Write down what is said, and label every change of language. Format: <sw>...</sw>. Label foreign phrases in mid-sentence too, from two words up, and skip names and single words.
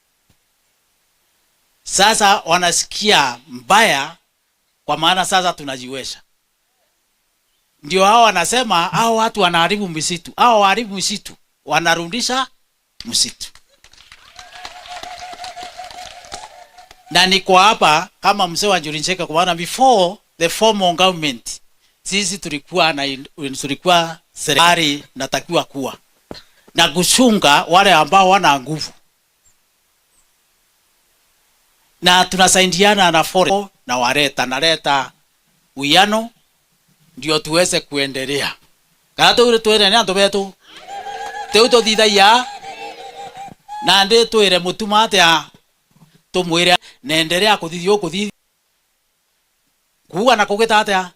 <sw>Sasa wanasikia mbaya, kwa maana sasa tunajiwesha. Ndio hao wanasema hao watu wanaharibu misitu. Hao waharibu misitu wanarudisha msitu. Na niko hapa kama mzee wa Njuri Ncheke, kwa maana</sw> <en>before the formal government</en> <sw>sisi tulikuwa serikali natakiwa kuwa na kuchunga wale ambao wana nguvu, na tunasaidiana na forest na naleta uwiano ndio tuweze kuendelea.</sw> <mer>Kana tuendelea ndobetu teuto didaya na nde tuire Mutuma atia tumwire naendelea kuthithio kuwa na kugeta atia</mer>